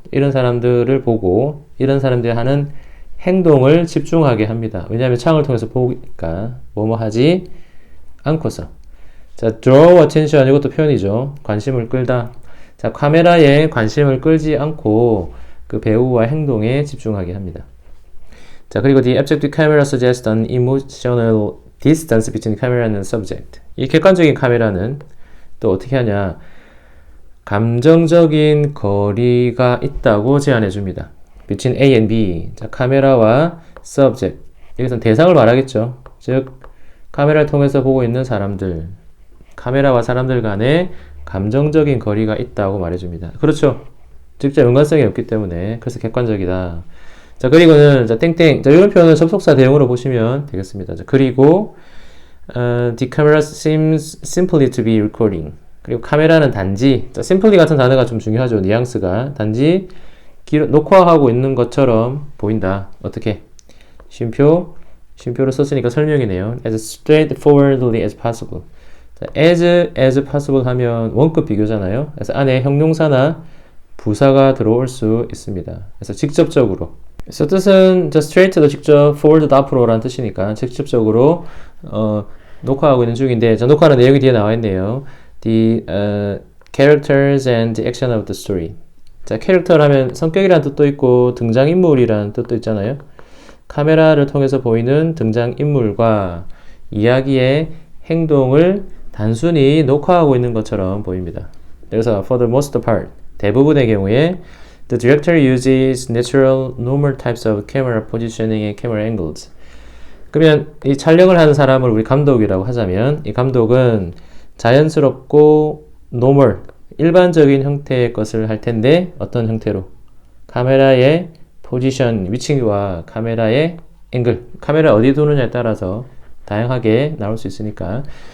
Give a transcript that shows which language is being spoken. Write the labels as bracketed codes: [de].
[ko] 이런 사람들을 보고 이런 사람들이 하는 행동을 집중하게 합니다. 왜냐하면 창을 통해서 보니까 뭐뭐 하지 않고서 자, [en] draw attention [ko] 이것도 표현이죠. 관심을 끌다. 자, 카메라에 관심을 끌지 않고 그 배우와 행동에 집중하게 합니다. 자, 그리고 [en] the objective camera suggests an emotional distance between camera and subject. [ko] 이 객관적인 카메라는 또 어떻게 하냐? 감정적인 거리가 있다고 제안해 줍니다. [en] between A and B. [ko] 자, 카메라와 subject. 여기서는 대상을 말하겠죠. 즉, 카메라를 통해서 보고 있는 사람들, 카메라와 사람들 간에 감정적인 거리가 있다고 말해줍니다. 그렇죠. 직접 연관성이 없기 때문에 그래서 객관적이다. 자, 그리고는 자, 땡땡. 자, 이런 표현은 접속사 대용으로 보시면 되겠습니다. 자, 그리고 [en] the camera seems simply to be recording. [ko] 그리고 카메라는 단지 자, simply 같은 단어가 좀 중요하죠. 뉘앙스가 단지 녹화하고 있는 것처럼 보인다. 어떻게? 쉼표를 썼으니까 설명이네요. [en] as straightforwardly as possible. [ko] 자, as possible 하면 원급 비교잖아요. 그래서 안에 형용사나 부사가 들어올 수 있습니다. 그래서 직접적으로. 그래서 뜻은 straight도 직접, forward 앞으로라는 뜻이니까 직접적으로 녹화하고 있는 중인데 자, 녹화하는 내용이 뒤에 나와 있네요. [en] The characters and the action of the story. [ko] 자, 캐릭터라면 성격이라는 뜻도 있고 등장인물이라는 뜻도 있잖아요. 카메라를 통해서 보이는 등장인물과 이야기의 행동을 단순히 녹화하고 있는 것처럼 보입니다. 그래서 [en] for the most part, [ko] 대부분의 경우에 [en] the director uses natural, normal types of camera positioning and camera angles. [ko] 그러면 이 촬영을 하는 사람을 우리 감독이라고 하자면 이 감독은 자연스럽고 normal, 일반적인 형태의 것을 할 텐데 어떤 형태로? 카메라의 포지션, 위치와 카메라의 앵글, 카메라 어디 두느냐에 따라서 다양하게 나올 수 있으니까.